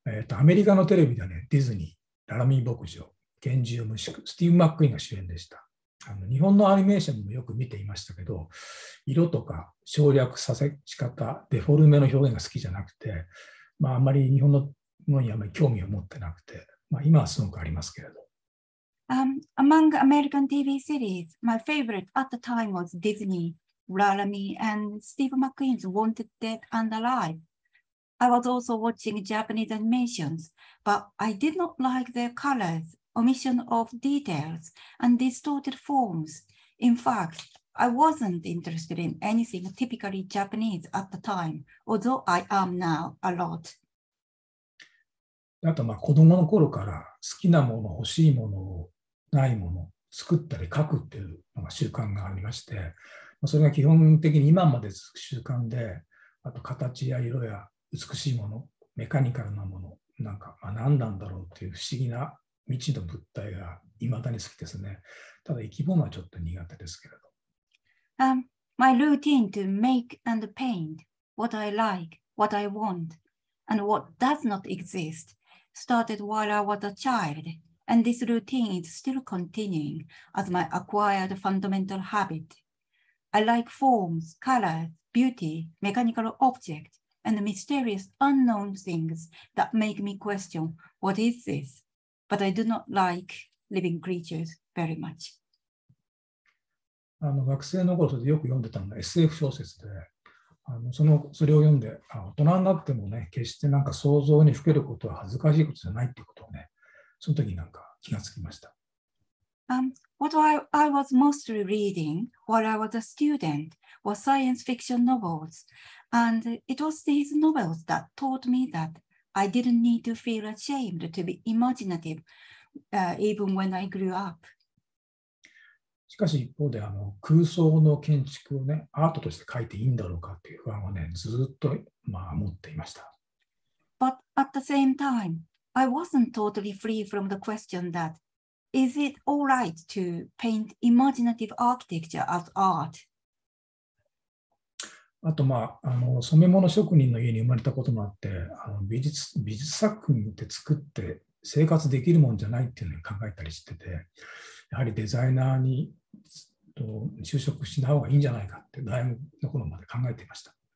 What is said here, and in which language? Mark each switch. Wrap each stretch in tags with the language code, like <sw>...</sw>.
<ja>アメリカのテレビではね、ディズニー、ララミー牧場、拳銃無宿、スティーブ・マックイーンが主演でした。日本のアニメーションもよく見ていましたけど、色とか省略させ方、デフォルメの表現が好きじゃなくて、あんまり日本のものにあまり興味を持ってなくて、今はすごくありますけれど。</ja> <en>Among American TV series, my favorite at the time was Disney, Laramie, and Steve McQueen's Wanted Dead and Alive. I was also watching Japanese animations, but I did not like their colors, omission of details, and distorted forms. In fact, I wasn't interested in anything typically Japanese at the time, although I am now a lot.</en> <ja>あと子供の頃から好きなもの、欲しいものをないもの、作ったり書くっていうのが習慣がありまして、それが基本的に今まで続く習慣で、あと形や色や美しいもの、メカニカルなもの、何なんだろうっていう不思議な未知の物体が未だに好きですね。ただ生き物はちょっと苦手ですけれど。</ja> <en>My routine to make and paint what I like, what I want, and what does not exist started while I was a child, and this routine is still continuing as my acquired fundamental habit. I like forms, colors, beauty, mechanical objects, and mysterious unknown things that make me question, what is this? But I do not like living creatures very much.</en> <ja>学生の頃でよく読んでたのが SF 小説で、それを読んで、大人になってもね、決して想像にふけることは恥ずかしいことじゃないっていうことをね、その時に気がつきました。</ja> <en>What I was mostly reading while I was a student was science fiction novels, and it was these novels that taught me that I didn't need to feel ashamed to be imaginative, even when I grew up.</en> <ja>しかし一方で空想の建築をね、アートとして描いていいんだろうかっていう不安をね、ずっと持っていました。</ja> <en>But at the same time, I wasn't totally free from the question that, is it all right to paint imaginative architecture as art?</en> <ja>あと染め物職人の家に生まれたこともあって、美術作品って作って生活できるもんじゃないっていうのに考えたりしてて、やはりデザイナーに就職しない方がいいんじゃないかって大学の頃まで考えていました。</ja>